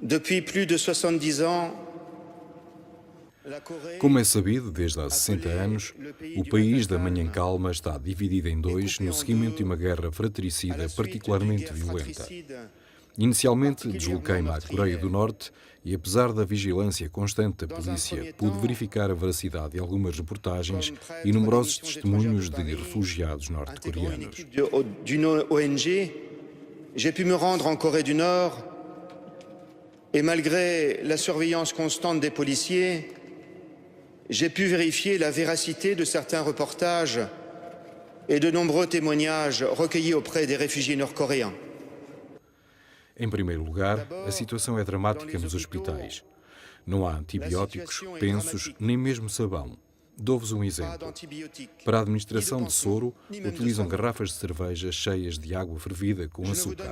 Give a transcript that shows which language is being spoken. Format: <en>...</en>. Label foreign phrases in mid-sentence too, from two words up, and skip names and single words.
<fr>Depuis plus de 70 ans,</fr> <pt>Como é sabido, desde há 60 anos, o país da Manhã Calma está dividido em dois no seguimento de uma guerra fratricida particularmente violenta. Inicialmente, desloquei-me à Coreia do Norte e, apesar da vigilância constante da polícia, pude verificar a veracidade de algumas reportagens e numerosos testemunhos de refugiados norte-coreanos.</pt> <fr>d'une ONG, j'ai pu me rendre en Corée du Nord et malgré la surveillance constante des policiers, j'ai pu vérifier la véracité de certains reportages et de nombreux témoignages recueillis auprès des réfugiés nord-coréens.</fr> <pt>Em primeiro lugar, a situação é dramática nos hospitais. Não há antibióticos, pensos, nem mesmo sabão. Dou-vos um exemplo. Para a administração de soro, utilizam garrafas de cerveja cheias de água fervida com açúcar.</pt>